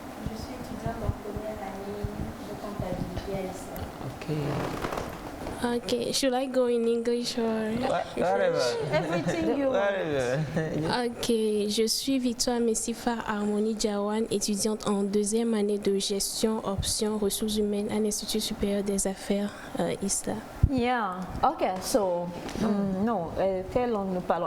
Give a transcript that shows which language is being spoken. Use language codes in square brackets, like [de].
[fr] Je suis étudiante en première année de comptabilité à ISLA. [en] Okay, should I go in English or Everything you want. [fr] Ok, je suis Victoire Messifa Harmonie Diawan, étudiante en deuxième année de gestion option ressources humaines à l'Institut supérieur des affaires ISLA. [en] Yeah. Okay. So, no. [fr] Quelle langue nous parlons?